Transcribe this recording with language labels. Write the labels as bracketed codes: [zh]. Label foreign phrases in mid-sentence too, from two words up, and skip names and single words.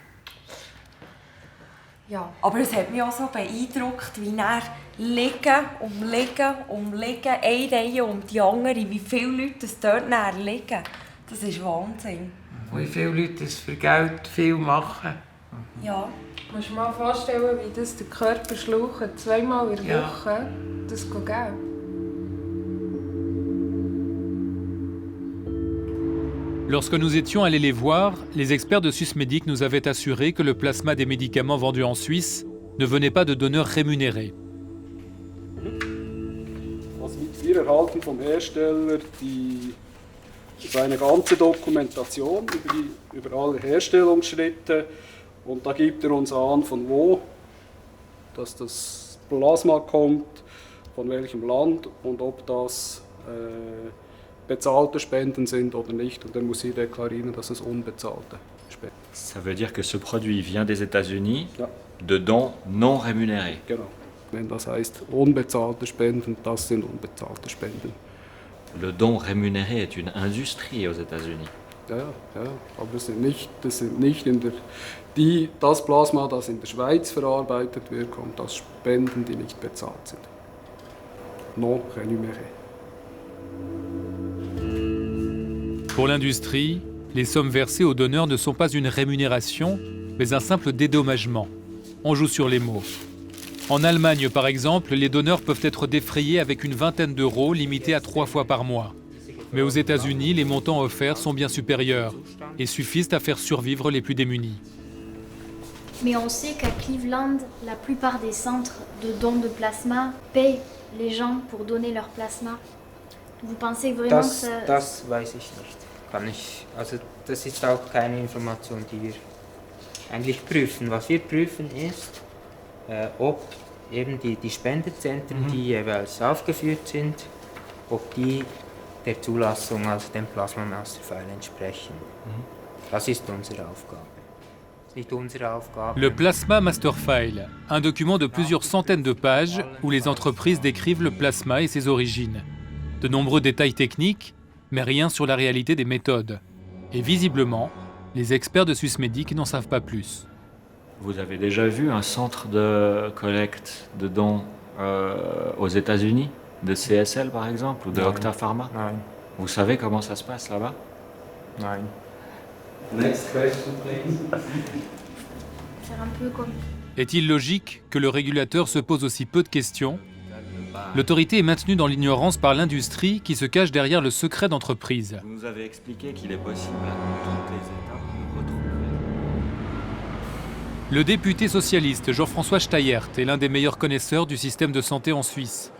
[de] Ja, aber es hat mich auch so beeindruckt, wie er liegen, eine Reihe um die andere, wie viele Leute dort liegen. Das ist Wahnsinn. Wie viele Leute das für Geld viel machen. Ja. Du musst dir mal vorstellen, wie das der Körper schlaucht, 2-mal in der Woche, das geht Geld. [fr] Lorsque nous étions allés les voir, les experts de Swissmedic nous avaient assuré que le plasma des médicaments vendus en Suisse ne venait pas de donneurs rémunérés. [de] Also wir erhalten vom Hersteller seine ganze Dokumentation über alle Herstellungsschritte und da gibt uns an, von wo dass das Plasma kommt, von welchem Land und ob das bezahlte Spenden sind oder nicht. Und dann muss ich deklarieren, dass es unbezahlte Spenden sind. [fr] Ça veut dire que ce produit vient des États-Unis de dons non rémunérés. [de] Genau. Wenn das heißt unbezahlte Spenden, das sind unbezahlte Spenden. [fr] Le don rémunéré est une industrie aux États-Unis. [de] Ja, aber das sind nicht das Plasma, das in der Schweiz verarbeitet wird, kommt aus Spenden, die nicht bezahlt sind. [fr] Non rémunéré. Pour l'industrie, les sommes versées aux donneurs ne sont pas une rémunération, mais un simple dédommagement. On joue sur les mots. En Allemagne, par exemple, les donneurs peuvent être défrayés avec une vingtaine d'euros, limités à 3 fois par mois. Mais aux États-Unis, les montants offerts sont bien supérieurs et suffisent à faire survivre les plus démunis. Mais on sait qu'à Cleveland, la plupart des centres de dons de plasma paient les gens pour donner leur plasma. Vous pensez vraiment que ça... [de] Das weiß ich nicht. Also das ist auch keine Information, die wir eigentlich prüfen. Was wir prüfen ist, ob eben die Spendezentren, die jeweils aufgeführt sind, ob die der Zulassung, also dem Plasma Masterfile entsprechen. Das ist unsere Aufgabe. [fr] Le Plasma Masterfile, un document de plusieurs centaines de pages où les entreprises décrivent le plasma et ses origines. De nombreux détails techniques, mais rien sur la réalité des méthodes. Et visiblement, les experts de Swissmedic n'en savent pas plus. Vous avez déjà vu un centre de collecte de dons aux États-Unis, de CSL par exemple, ou de Octa Pharma? [de] Nein. [fr] Vous savez comment ça se passe là-bas? [de] Nein. [en] Next question, please. [fr] Faire un peu comme... Est-il logique que le régulateur se pose aussi peu de questions? L'autorité est maintenue dans l'ignorance par l'industrie qui se cache derrière le secret d'entreprise. Vous nous avez expliqué qu'il est possible à tous les États de retrouver. Le député socialiste Jean-François Steyert est l'un des meilleurs connaisseurs du système de santé en Suisse.